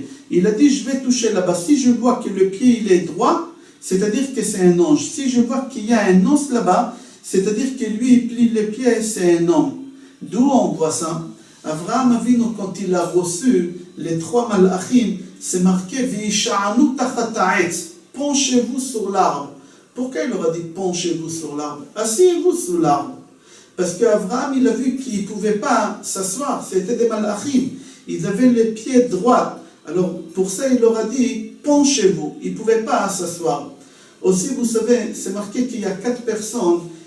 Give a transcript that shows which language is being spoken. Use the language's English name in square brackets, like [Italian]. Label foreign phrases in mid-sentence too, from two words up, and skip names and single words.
[French] Il a dit je vais toucher là-bas. Si je vois que le pied il est droit, c'est-à-dire que c'est un ange. Si je vois qu'il y a un os là-bas, c'est-à-dire que lui, il plie les pieds, c'est un homme. D'où on voit ça? Avraham Avinu, quand il a reçu les 3 malachim, c'est marqué [Hebrew] והשענו תחת העץ. [French] Penchez-vous sur l'arbre. Pourquoi il leur a dit penchez-vous sur l'arbre? Asseyez-vous sur l'arbre. Parce qu'Avraham, il a vu qu'il ne pouvait pas s'asseoir. C'était des malachim. Ils avaient les pieds droits. Alors, pour ça, il leur a dit penchez-vous. Ils ne pouvaient pas s'asseoir. Aussi, vous savez, c'est marqué qu'il y a 4 personnes.